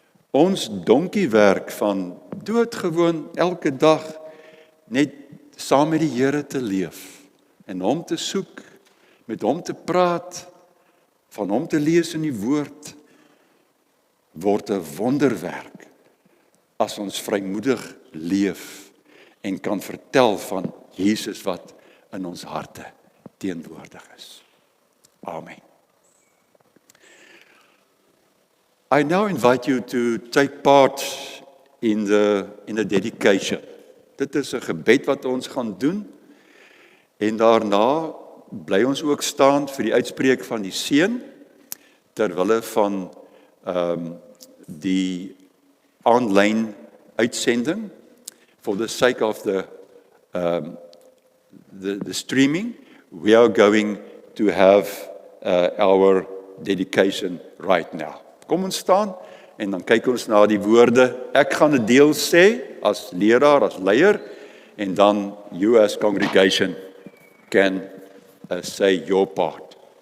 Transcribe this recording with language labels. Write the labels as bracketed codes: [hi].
[af] Ons donkiewerk van doodgewoon elke dag net saam met die Here te leef en Hom te soek, met Hom te praat, van Hom te lees in die woord, word 'n wonderwerk as ons vrymoedig leef en kan vertel van Jesus wat in ons harte teenwoordig is. Amen. [en] I now invite you to take part in the dedication. [af] Dit is 'n gebed wat ons gaan doen en daarna bly ons ook staan vir die uitspreek van die seën ter wille van die online uitsending. [en] For the sake of the streaming, we are going to have our dedication right now. [af] Kom ons staan en dan kyk ons na die woorde. Ek gaan 'n deel sê as leraar, as leier, en dan [en] you as congregation can say your part.